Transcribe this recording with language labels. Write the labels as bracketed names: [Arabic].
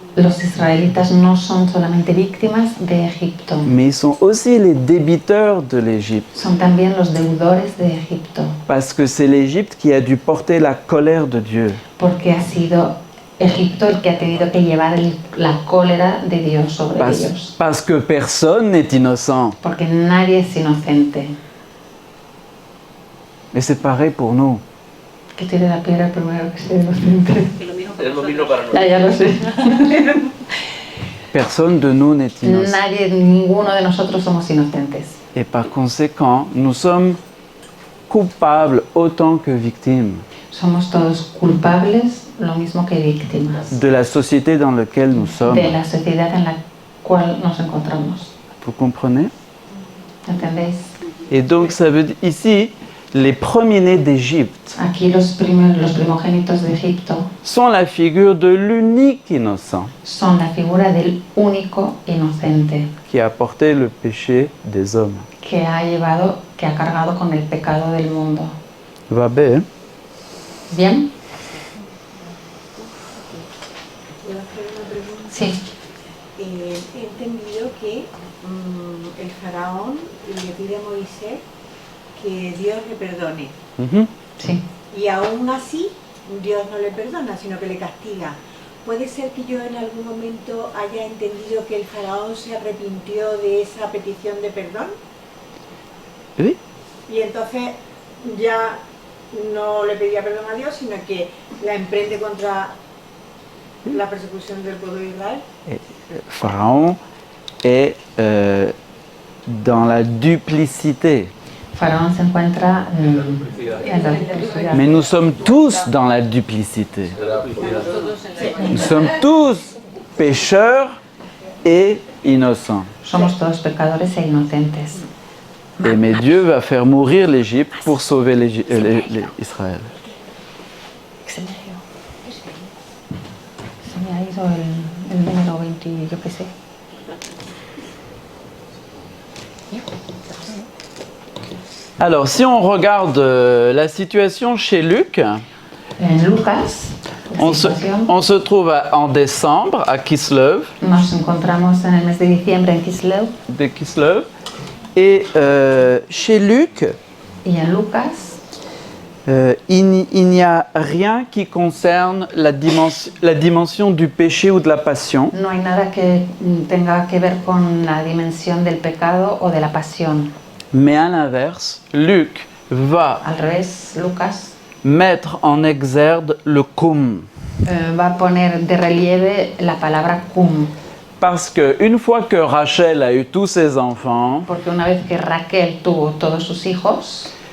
[Spanish] Los israelitas no son solamente víctimas de Egipto, [French] mais ils sont aussi les débiteurs de l'Égypte. [Spanish] son también los deudores de Egipto, [French] Parce que c'est l'Égypte qui a dû porter la colère de Dieu. [Spanish] porque ha sido Egipto el que ha tenido que llevar la cólera de Dios sobre ellos, [French] Parce que personne n'est innocent. [Spanish] porque nadie es inocente. [French] Et c'est pareil pour nous. [Spanish] Que tire la piedra primero que sea inocente. Es lo mismo para nosotros. Ya lo sé. [French] Personne de nous n'est innocent. [Spanish] Nadie, ninguno de nosotros somos inocentes. [French] Et par conséquent, nous sommes coupables autant que victimes [Spanish] Somos todos culpables, lo mismo que víctimas, [French] de la société dans laquelle nous sommes. [Spanish] de la sociedad en la cual nos encontramos. [French] Vous comprenez? [Spanish] ¿Entendéis? [French] Et donc ça veut dire ici, les premiers-nés d'Égypte [Spanish] Aquí los primogénitos de Egipto [French] sont la figure de l'unique innocent [Spanish] son la figura del único inocente [French] qui a porté le péché des hommes. [Spanish] que ha cargado con el pecado del mundo. [French] Va bien? [Spanish] ¿Bien? ¿Puedo hacer una pregunta? Sí. He entendido que el faraón le pide a Moisés que Dios le perdone. Mhm. Sí. Y aún así, Dios no le perdona, sino que le castiga. ¿Puede ser que yo en algún momento haya entendido que el faraón se arrepintió de esa petición de perdón? [French] Oui. [Spanish] Y entonces ya no le pedía perdón a Dios, sino que la emprende contra la persecución del pueblo de Israel. [French] Pharaon est dans la duplicité. [Spanish] Faraón se encuentra en la duplicidad. [French] Mais nous sommes tous dans la duplicité. Nous sommes tous pécheurs et innocents. [Spanish] Somos todos pecadores e inocentes. [French] Mais Dieu va faire mourir l'Égypte pour sauver Israël. [Spanish] Se me ha ido el número 20, yo qué sé. [French] Alors, si on regarde la situation chez Luc, [Spanish] En Lucas, [French] on se trouve en décembre à Kislev, [Spanish] nos encontramos en el mes de diciembre en Kislev, [French] et chez Luc, [Spanish] y en Lucas [French] il n'y a rien qui concerne la dimension du péché ou de la passion, [Spanish] no hay nada que tenga que ver con la dimensión del pecado o de la pasión. [French] mais à l'inverse, Luc va [Spanish] Al revés, Lucas [French] mettre en exergue le cum. [Spanish] va a poner de relieve la palabra cum, [French] Parce qu'une fois que Rachel a eu tous ses enfants, [Spanish] porque una vez que Raquel tuvo todos sus hijos,